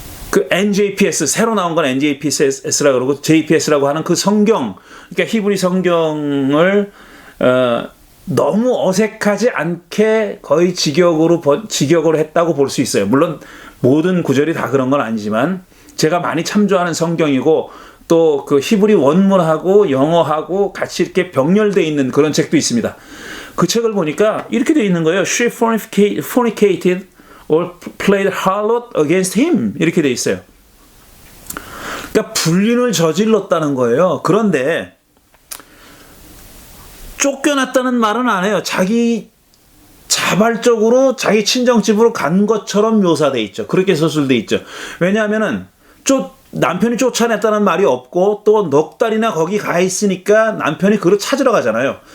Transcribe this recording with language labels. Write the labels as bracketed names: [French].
[Korean] 그 NJPS, 새로 나온 건 NJPS라고 그러고 JPS라고 하는 그 성경, 그러니까 히브리 성경을 너무 어색하지 않게 거의 직역으로 했다고 볼 수 있어요. 물론 모든 구절이 다 그런 건 아니지만 제가 많이 참조하는 성경이고 또 그 히브리 원문하고 영어하고 같이 이렇게 병렬되어 있는 그런 책도 있습니다. 그 책을 보니까 이렇게 되어 있는 거예요. [English] She fornicated or played harlot against him. [Korean] 이렇게 되어 있어요. 그러니까 불륜을 저질렀다는 거예요. 그런데 쫓겨났다는 말은 안 해요. 자기 자발적으로 자기 친정집으로 간 것처럼 묘사돼 있죠. 그렇게 서술돼 있죠. 왜냐하면은 남편이 쫓아냈다는 말이 없고 또 넉 달이나 거기 가 있으니까 남편이 그를 찾으러 가잖아요.